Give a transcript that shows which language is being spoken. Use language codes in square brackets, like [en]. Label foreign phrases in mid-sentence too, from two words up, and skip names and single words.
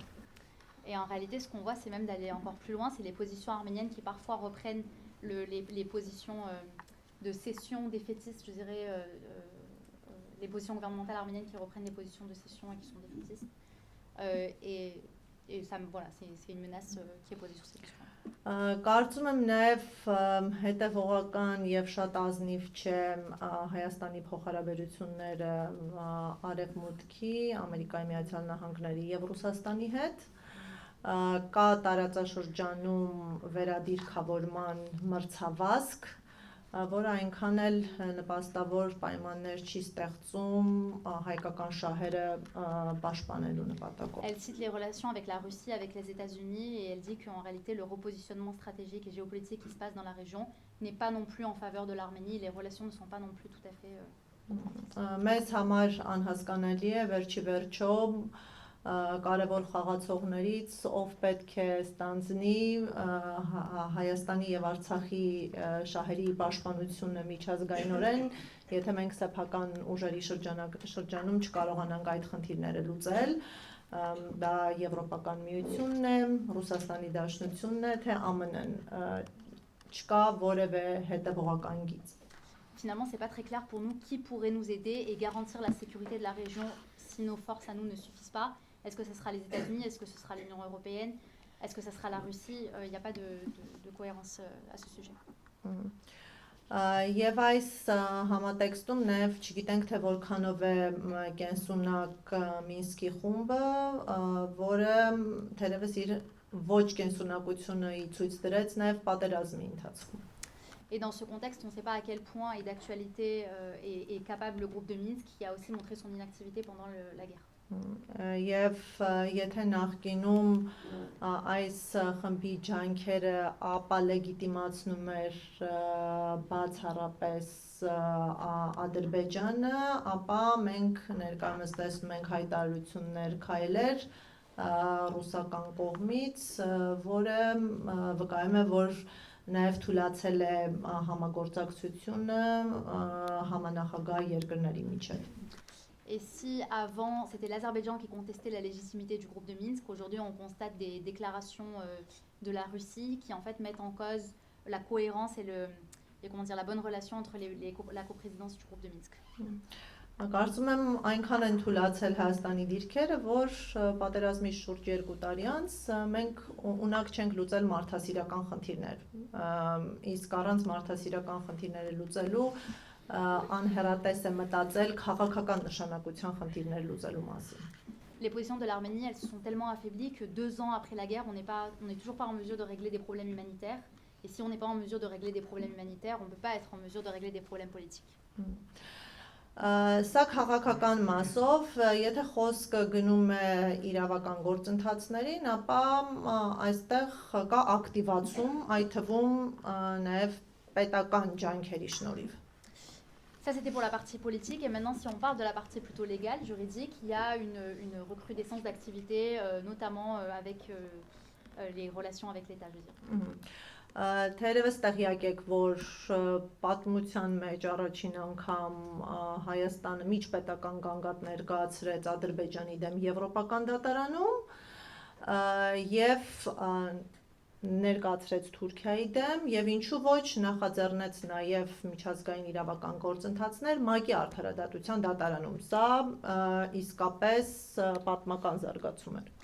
[fr] Et en réalité, ce qu'on voit, c'est même d'aller encore plus loin, c'est les positions arméniennes qui parfois reprennent les positions de cession défaitistes, je dirais, les positions gouvernementales arméniennes qui reprennent les positions de cession et qui sont défaitistes. Et ça, voilà, c'est une menace qui est posée sur ces questions. [hy] Կարծում եմ նաև հետևողական եւ շատ ազնիվ չէ Հայաստանի փոխհարաբերությունները Արևմուտքի, Ամերիկայի Միացյալ Նահանգների եւ Ռուսաստանի հետ։ Կա տարածաշրջանում վերադիրքավորման մրցավազք, որը այնքան էլ նպաստավոր պայմաններ չի ստեղծում հայկական շահերը պաշտպանելու նպատակով։ [fr] Elle cite les relations avec la Russie, avec les États-Unis, et elle dit qu'en réalité, le repositionnement stratégique et géopolitique qui se passe dans la région n'est pas non plus en faveur de l'Arménie. Les relations ne sont pas non plus tout à fait. [hy] Մեզ համար անհասկանալի է վերջի վերջո կարևոր խաղացողներից ով պետք է ստանձնի Հայաստանի եւ Արցախի շահերի պաշտպանությունը միջազգայինորեն, եթե մենք սեփական ուժերի շրջանում չկարողանանք այդ խնդիրները լուծել, դա Եվրոպական միությունն է, Ռուսաստանի Դաշնությունն է, թե ԱՄՆ-ն, չկա որևէ հետևողական գիծ։ [fr] Finalement, c'est pas très clair pour nous qui pourrait nous aider et garantir la sécurité de la région si nos forces à nous ne suffisent pas. Est-ce que ce sera les États-Unis? Est-ce que ce sera l'Union européenne? Est-ce que ce sera la Russie? Il n'y a pas de cohérence à ce sujet. [hy] Եվ այս համատեքստում նաև չգիտենք, թե որքանով է կենսունակ Մինսկի խումբը, որը թերևս իր ոչ կենսունակությունը ցույց դրեց նաև պատերազմի ընթացքում։ [fr] Et dans ce contexte, on ne sait pas à quel point et d'actualité est capable le groupe de Minsk, qui a aussi montré son inactivité pendant la guerre. [hy] Եվ եթե նախկինում այս խմբի ջանքերը ապա լեգիտիմացնում էր բացառապես Ադրբեջանը, ապա մենք ներկայումս տեսնում ենք հայտարարություններ, քայլեր ռուսական կողմից, որը վկայում է, որ նաև թույլատրել է համագործակցությունը համանախագահ երկրների միջև։ [fr] Et si avant c'était l'Azerbaïdjan qui contestait la légitimité du groupe de Minsk, aujourd'hui on constate des déclarations de la Russie qui en fait mettent en cause la cohérence et la bonne relation entre la coprésidence du groupe de Minsk. [hy] Կարծում եմ այնքան են թույլատրել Հայաստանի դիրքերը, որ պատերազմի շուրջ 2 տարի անց մենք ունակ չենք լուծել մարդասիրական խնդիրներ։ Իսկ առանց մարդասիրական խնդիրները լուծելու անհեռատես է մտածել քաղաքական նշանակության խնդիրներ լուծելու մասին։ [fr] Les positions de l'Arménie, elles se sont tellement affaiblies que 2 ans après la guerre, on n'est toujours pas en mesure de régler des problèmes humanitaires. Et si on n'est pas en mesure de régler des problèmes humanitaires, on ne peut pas être en mesure de régler des problèmes politiques. [hy] Սա քաղաքական մասով, եթե խոսքը գնում է իրավական գործընթացներին, ապա այստեղ կա ակտիվացում, այդ թվում նաև պետական ջանքերի շնորհիվ։ [fr] Ça, c'était pour la partie politique. Et maintenant, si on parle de la partie plutôt légale, juridique, il y a une recrudescence d'activités, notamment avec les relations avec l'État, je veux dire. [hy] Թերևս տեղյակ եք, որ պատմության մեջ առաջին անգամ Հայաստանը միջպետական գանգատ ներկայացրեց Ադրբեջանի դեմ Եվրոպական դատարանում եւ ներկայացրեց Թուրքիայի դեմ եւ ինչու ոչ նախաձեռնեց նաեւ միջազգային իրավական գործընթացներ ՄԱԿ-ի արդարադատության դատարանում։ Սա իսկապես պատմական զարգացում էր։